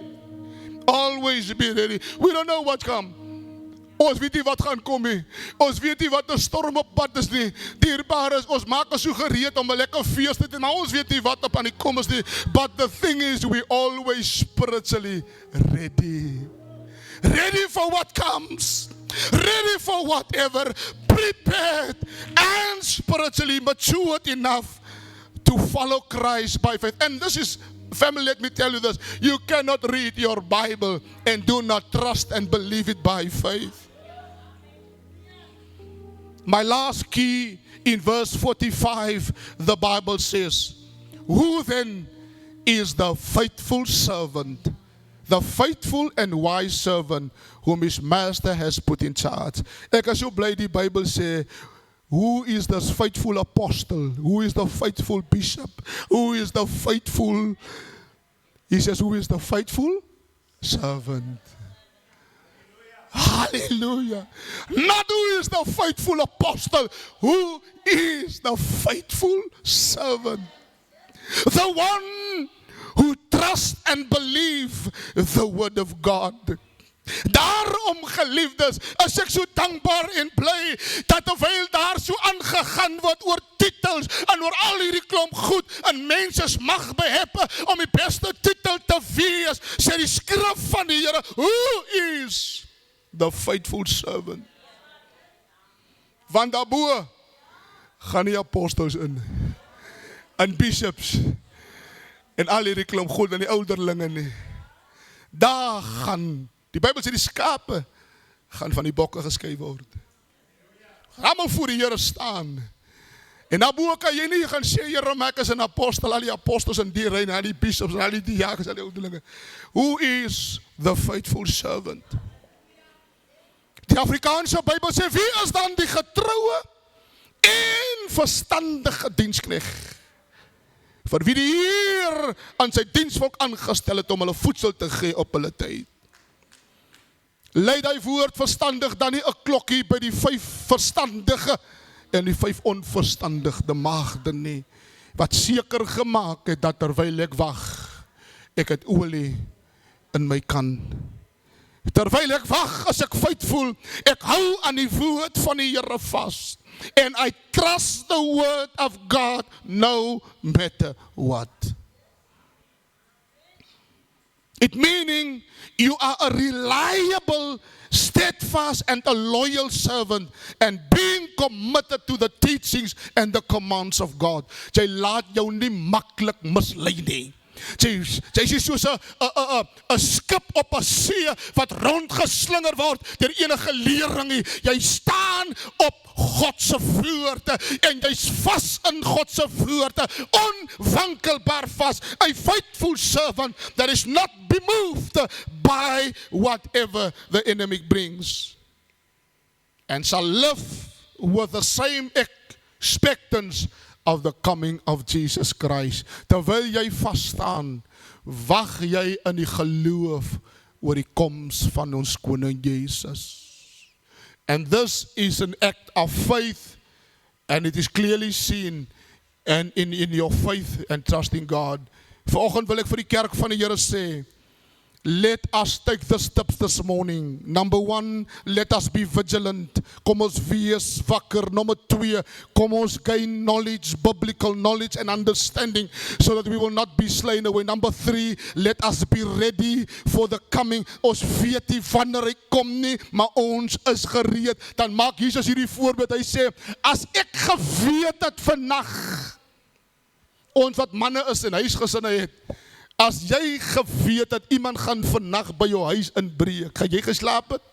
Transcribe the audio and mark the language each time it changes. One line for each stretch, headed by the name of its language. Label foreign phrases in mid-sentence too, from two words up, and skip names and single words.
English: Always be ready. We don't know what comes.
Afrikaans: Ons weet nie wat gaan kom nie. Ons weet nie wat 'n storm op pad is nie. Dierbaar is, ons maak ons so gereed om 'n lekker fees te hê, maar ons weet nie wat op aan die kom is nie.
English: But the thing is, we always spiritually ready. Ready for what comes. Ready for whatever. Prepared and spiritually matured enough to follow Christ by faith. And this is, family, let me tell you this. You cannot read your Bible and do not trust and believe it by faith. My last key, in verse 45, the Bible says, who then is the faithful servant the faithful and wise servant whom his master has put in charge.
Afrikaans: Ek is so bly die Bybel sê,
English: who is the faithful apostle? Who is the faithful bishop? Who is the faithful? He says, who is the faithful servant? Hallelujah. Not who is the faithful apostle. Who is the faithful servant? The one who trusts and believes the word of God.
Afrikaans: Daarom geliefdes, is ek so dankbaar en bly, dat terwyl daar so aangegaan word oor titels, en oor al hierdie klomp goed, en mense mag beheppe, om die beste titel te wees, sê die skrif van die Here,
English: who is the faithful servant?
Afrikaans: Want daarbo, gaan die apostels in, en bishops, en al hierdie klomp goed, en die ouderlinge nie, daar gaan, die Bybel sê die skape gaan van die bokke geskei word. Almal voor die Here staan. En daarbo kan jy nie gaan sê, Here, maar ek is 'n apostel, al die apostels in die rein, al die bishops, al die diakens, al die ouderlinge.
English: Who is the faithful servant?
Afrikaans: Die Afrikaanse Bybel sê, wie is dan die getroue en verstandige diensknegt? Vir wie die Heer aan sy diensvolk aangestel het om hulle voedsel te gee op hulle tyd. Lei die woord verstandig dan nie 'n klokkie by die 5 verstandige en die 5 onverstandige maagde nie, wat seker gemaak het dat terwyl ek wag, ek het olie in my kan. Terwyl ek wag, as ek faithful, ek hou aan die woord van die Here vas.
English: And I trust the word of God no matter what. It meaning you are a reliable, steadfast and a loyal servant and being committed to the teachings and the commands of God.
Afrikaans: Jy laat jou nie maklik mislei nie. Jy is soos 'n skip op 'n see wat rondgeslinger word deur enige leerlingie. Jy staan op God se woorde en jy's vas in God se woorde, onwankelbaar vas.
English: A faithful servant that is not bemoved by whatever the enemy brings, and shall live with the same expectance of the coming of Jesus Christ.
Afrikaans: Terwyl jy vas staan, wag jy in die geloof oor die koms van ons koning Jesus.
English: And this is an act of faith, and it is clearly seen and in your faith and trust in God.
Afrikaans: Vanoggend wil ek vir die kerk van die Here sê,
English: let us take the steps this morning. Number 1, let us be vigilant.
Afrikaans: Kom ons wees wakker.
English: Number 2,
Afrikaans: kom ons
English: gain knowledge, biblical knowledge and understanding, so that we will not be slain away. Number 3, let us be ready for the coming.
Afrikaans: Ons weet nie wanneer hy kom nie, maar ons is gereed. Dan maak Jesus hierdie voorbeeld. Hy sê, as ek geweet het vandag, ons wat manne is en huisgesinne het, as jy geweet dat iemand gaan vannag by jou huis inbreek, gaan jy geslaap het?